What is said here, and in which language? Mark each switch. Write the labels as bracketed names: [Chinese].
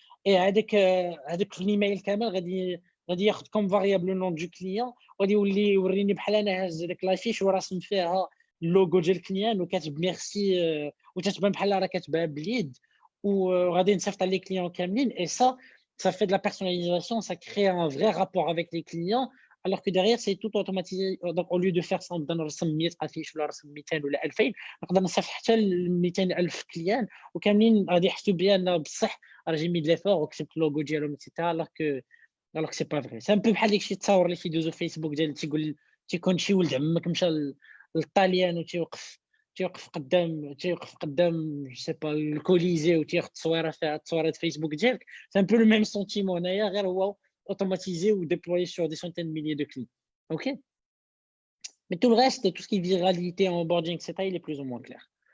[French] Et avec l'email [Arabic] كامل غادي ياخذ [French] comme variable le nom du client [Arabic] وغادي يوريني بحال انا هاز ديك لافيش وراسم فيها اللوغو ديال الكليان وكاتب ميرسي وتتبان بحال راه كاتبها بليد وغادي نصيفط على لي كليون كاملين. [French] Et ça fait de la personnalisation, ça crée un vrai rapport avec les clients, alors que derrière, c'est tout automatisé. Donc, au lieu de faire ça, [Arabic] نبدا نرسم 100 affiches ولا نرسم 200 ولا 2000، نقدر نصيفط حتى ل 200,000 كليان وكاملين غادي يحسوا بان بصح [French] j'ai mis de l'effort [Arabic] وكتبت اللوغو ديالهم etc. [French] alors que c'est pas vrai. C'est un peu [Arabic] بحال داكشي تصاور اللي كيدوزو فيسبوك ديال تيكون شي ولد عمك مشى للطاليان تيوقف قدام جو سي با الكوليزي وتياخذ تصويره فيها تصويره فيسبوك ديالك. [French] C'est un peu le même sentiment [Arabic] هنايا غير هو [French] automatisé ou déployé sur des centaines de milliers de clients. OK? Mais tout le reste, tout ce qui est viralité, onboarding, etc., il est plus ou moins clair.